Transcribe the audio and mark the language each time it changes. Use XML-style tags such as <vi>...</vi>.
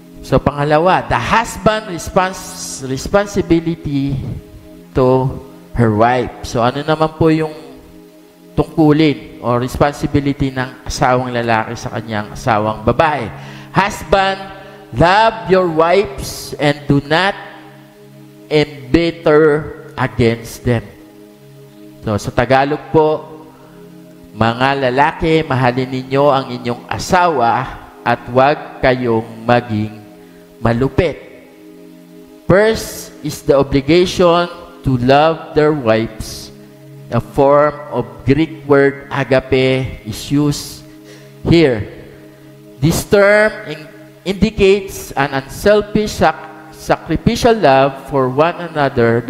<tl>So pangalawa,</tl> <en>the husband responsibility to her wife.</en> <tl>So ano naman po yung tungkulin o responsibility ng asawang lalaki sa kanyang asawang babae?</tl> <en>Husband, love your wives and do not embitter against them.</en> <tl>So sa Tagalog po, mga lalaki, mahalin ninyo ang inyong asawa at huwag kayong maging malupit.</tl> <en>First is the obligation to love their wives. A form of Greek word agape is used here. This term indicates an unselfish sacrificial love for one another.</en>